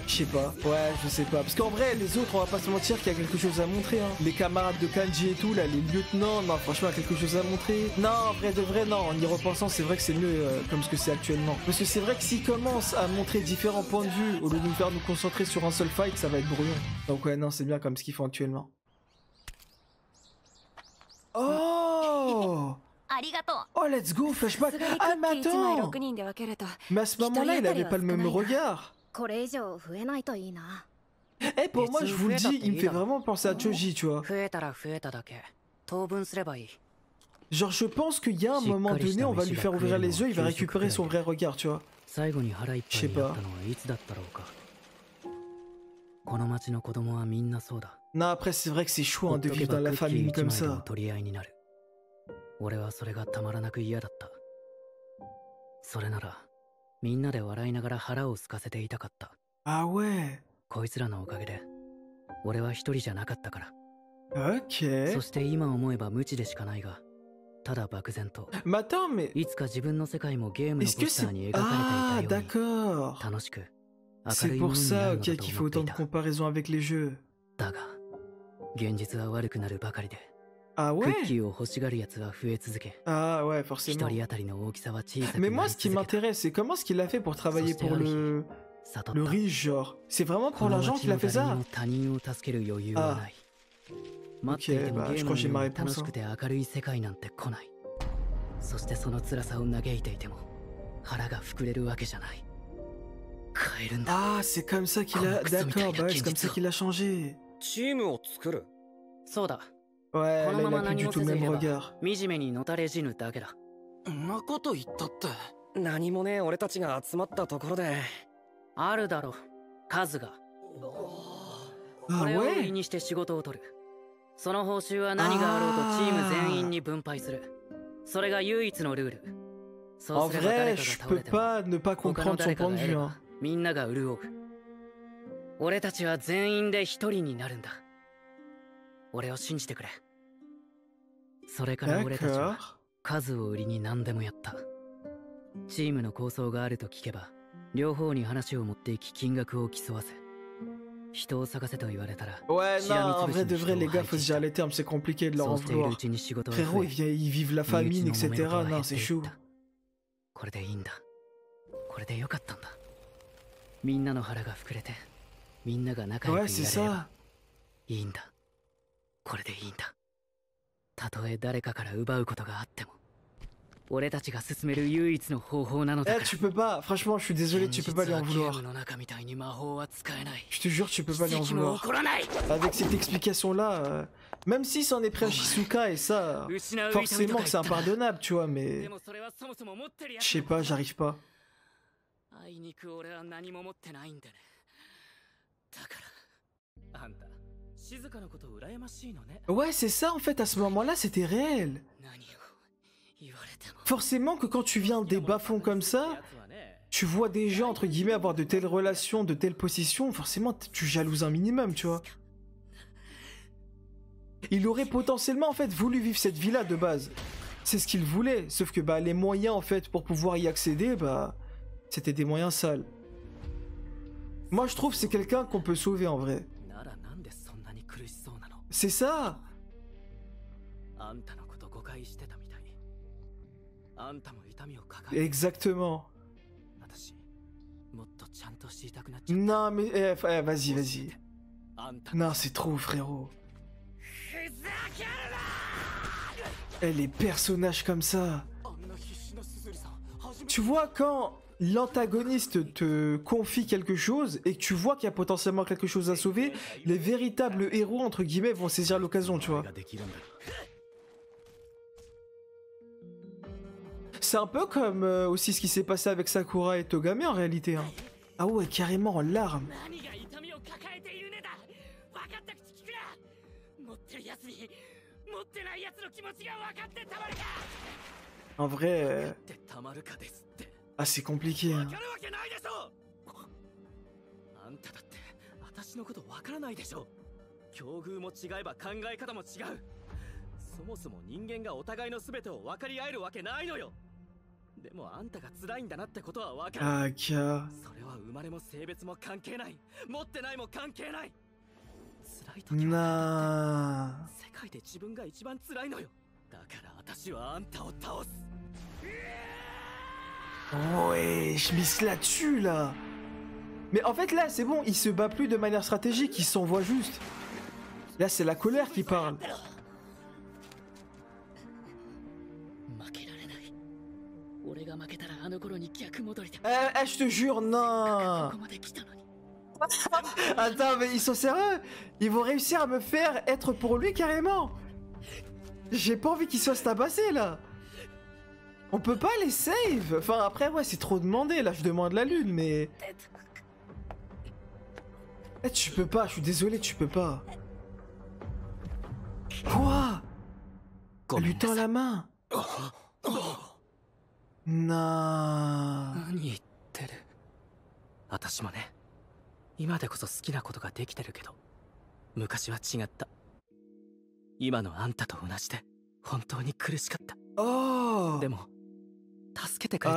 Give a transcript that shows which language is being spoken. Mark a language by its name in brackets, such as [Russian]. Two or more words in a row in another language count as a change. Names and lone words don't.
[French] Je sais pas, ouais je sais pas, parce qu'en vrai les autres on va pas se mentir qu'il y a quelque chose à montrer hein. Les camarades de Kanji et tout là, les lieutenants, non franchement il y a quelque chose à montrer. Non en vrai de vrai non, en y repensant c'est vrai que c'est mieux comme ce que c'est actuellement. Parce que c'est vrai que s'ils commencent à montrer différents points de vue au lieu de nous faire nous concentrer sur un seul fight, ça va être brouillon. Donc ouais non c'est bien comme ce qu'ils font actuellement. Oh oh [English] let's go flashback. [French] Ah mais attends, mais à ce moment là il avait pas le même regard. Pour moi je vous le dis, il me fait vraiment penser à Choji tu vois. [Japanese] 当分すればいい。 [French] Genre, je pense qu'il y a un moment donné, on va lui faire ouvrir les yeux, il va récupérer son vrai regard, tu vois. [Japanese] 最後に腹いっぱいになったのはいつだったろうか。この町の子供はみんなそうだ。 [French] Non, après, c'est vrai que c'est chaud hein, de vivre dans la famille comme ça. [Japanese] 取り合いになる。俺はそれがたまらなく嫌だった。それならみんなで笑いながら腹を空かせていたかった。 [French] Ah ouais. [Japanese] こいつらのおかげで俺は一人じゃなかったから。 [French] Ok. [Japanese] そして今思えば無知でしかないが、ただ漠然と [French] Mais attends, mais [Japanese] いつか自分の世界もゲームの [French] est-ce [Japanese] ポ [French] que [Japanese] スター [French] c'est... [Japanese] に描かれてい [French] Ah, [Japanese] たように [French] d'accord. [Japanese] 楽しく明 [French] C'est [Japanese] るいも [French] pour [Japanese] のにな [French] ça, [Japanese] るの [French] ok, [Japanese] だと [French] qu'il faut [Japanese] 思って [French] autant [Japanese] い [French] de [Japanese] た。 [French] comparaisons avec les jeux. [Japanese] だが現実は悪くなるばかりで、 [French] Ah [Japanese] ク [French] ouais? [Japanese] ッキーを欲しがる奴は増え続け、 [French] Ah ouais, [Japanese] 一 [French] forcément. [Japanese] 人当たりの大きさは小さく [French] Mais [Japanese] な [French] moi, [Japanese] り [French] ce qui [Japanese] 続けた。 [French] m'intéresse, c'est comment est-ce qu'il a fait pour travailler pour le [Japanese] 悟 [French] le [Japanese] った。 [French] riche, genre. C'est vraiment [Japanese] こ [French] pour [Japanese] の [French] l'argent [Japanese] 町 [French] qu'il a [Japanese] の [French] fait [Japanese] 誰に [French] ça? [Japanese] も他人を助ける余裕はない。待っていても [French] bah, [Japanese] ゲ [French] je [Japanese] ー [French] crois [Japanese] ム [French] que j'ai [Japanese] の [French] ma [Japanese] ように [French] réponse, [Japanese] 楽しくて明るい世界なんて来ない。そしてその辛さを嘆いていても腹が膨れるわけじゃない。変えるんだ。 [French] Ah, c'est comme ça qu'il a... D'accord, bah ouais, c'est comme ça qu'il a changé. [Japanese] チームを作る。そうだ。 [French] Ouais, [Japanese] こ [French] là, [Japanese] の [French] il [Japanese] まま [French] a plus [Japanese] 何 [French] du [Japanese] も [French] tout [Japanese] せ [French] le [Japanese] ずい [French] même [Japanese] れば [French] regard. [Japanese] 惨めにのたれ死ぬだけだ。んなこと言ったって。何もねえ俺たちが集まったところで。あるだろう、数が。 [French] Ah [Japanese] これを売り [French] ouais? [Japanese] にして仕事を取る。その報酬は何があろうとチーム全員に分配する。それが唯一のルール。そ [French] En [Japanese] うすれば誰 [French] vrai, [Japanese] か [French] je [Japanese] が倒 [French] peux [Japanese] れても [French] pas ne pas [Japanese] 他の [French] comprendre [Japanese] 誰 [French] son [Japanese] か [French] point [Japanese] が [French] de [Japanese] や [French] vue, [Japanese] れ [French] hein. [Japanese] ばみんなが潤う。俺たちは全員で一人になるんだ。俺を信じてくれ。それから俺たち [French] D'accord. [Japanese] は数を売りに何でもやった。チームの構想があると聞けば両方に話を持っていき金額を競わせ、人を探せと言われたら [French] Ouais, [Japanese] し [French] non, [Japanese] らみ [French] en [Japanese] つぶし [French] vrai [Japanese] に [French] de [Japanese] 人 [French] vrai, [Japanese] を [French] les gars, [Japanese] 配 [French] faut [Japanese] 置 [French] se [Japanese] した。 [French] dire les termes, c'est compliqué de leur [Japanese] そ [French] en [Japanese] うしているう [French] vouloir. [Japanese] ちに仕事は [French] Frérot, [Japanese] 増え、 [French] ils vivent la [Japanese] 身内 [French] famine, [Japanese] の揉め [French] etc. [Japanese] 事は減 [French] Non, [Japanese] って [French] c'est [Japanese] いっ [French] chaud. [Japanese] た。これでいいんだ。これでよかったんだ。みんなの腹が膨れて、みんなが仲良く [French] Ouais, [Japanese] い [French] c'est [Japanese] られれば [French] ça. [Japanese] いいんだ。これでいいんだ。たとえ誰かから奪うことがあっても、俺たちが進める唯一の方法なのだか [French] Eh, [Japanese] ら。 [French] tu peux pas, franchement, je suis désolé, tu peux pas lui en [Japanese] 現実はゲー [French] vouloir. [Japanese] ムの中みたいに魔法は使えない。 [French] Je te jure, tu peux pas lui en [Japanese] 奇跡も [French] vouloir. [Japanese] 起こらない。 [French] Avec cette explication-là, même si c'en est pris à Shizuka et ça, [Japanese] 失う痛みと [French] forcément [Japanese] か [French] que c'est [Japanese] 言ったら [French] impardonnable, tu vois, [Japanese] で [French] mais [Japanese] もそれはそもそも持ってるや [French] je [Japanese] つ [French] sais pas, j'arrive pas. [Japanese] あいにく俺は何も持ってないんでね。だからあんた静かなこと羨ましいのね。 [French] Ouais, c'est ça en fait, à ce moment-là, c'était réel. [Japanese] 何を言われても [French] Forcément que quand tu viens des bas-fonds comme ça, tu vois des gens, entre guillemets, avoir de telles relations, de telles positions, forcément, tu jalouses un minimum, tu vois. Il aurait potentiellement, en fait, voulu vivre cette vie-là de base. C'est ce qu'il voulait, sauf que bah, les moyens, en fait, pour pouvoir y accéder, bah, c'était des moyens sales. Moi, je trouve que c'est quelqu'un qu'on peut sauver, en vrai. [Japanese] ならなんでそんなに苦しそうなの。 [French] C'est ça. [Japanese] あんたのこと誤解してたみたい。あんたも痛みを抱えて、 [French] Exactement. [Japanese] 私もっとちゃんと知りたくなっちゃった。 [French] Non, mais... vas-y, vas-y. [Japanese] あんた [French] Non, c'est trop, frérot. Eh, les personnages comme ça. [Japanese] あんな必死なすずりさん初めて [French] Tu vois, quand l'antagoniste te confie quelque chose et que tu vois qu'il y a potentiellement quelque chose à sauver, les véritables héros, entre guillemets, vont saisir l'occasion, tu vois. [Japanese] ができるんだ。 [French] C'est un peu comme aussi ce qui s'est passé avec Sakura et Togame en réalité. Hein. Ah ouais, carrément en larmes. [Japanese] 何が痛みを抱えているねだ。分かった口聞くな。持ってるやつに持ってないやつの気持ちが分かってたまるか。 [French] En vrai, [Japanese] ってたまるかですって。 [French] ah, c'est compliqué. [Japanese] 分 [French] Hein. [Japanese] かるわけないでしょ。あんただって私のこと分からないでしょ。境遇も違えば考え方も違う。そもそも人間がお互いの全てを分かり合えるわけないのよ。でもあんたが辛いんだなってことは分かる。 [French] Ah, Kia. [Japanese] それは生まれも性別も関係ない。持ってないも関係ない。辛い時は [French] Nah. [Japanese] 世界で自分が一番辛いのよ。だから私はあんたを倒す。 [French] Ouais, je mise là-dessus, là. Mais en fait, là, c'est bon, il se bat plus de manière stratégique, il s'envoie juste. Là, c'est la colère qui parle. [Japanese] 負けられない。俺が負けたらあの頃に逆戻りだ。 [French] Je te jure, [Japanese] こ [French] non. [Japanese] こまで来たのに。 [French] Attends, mais ils sont sérieux? Ils vont réussir à me faire être pour lui carrément. J'ai pas envie qu'ils soient tabassés là. On peut pas les save. Enfin après ouais c'est trop demandé là, je demande la lune mais... Eh tu peux pas, je suis désolé tu peux pas. Quoi? Elle lui tend la main. Non. [Japanese] 何言ってる。私もね、今でこそ好きなことができてるけど、昔は違った。今のあんたと同じで本当に苦しかった。 [French] Oh. [Japanese] でも助けてくれた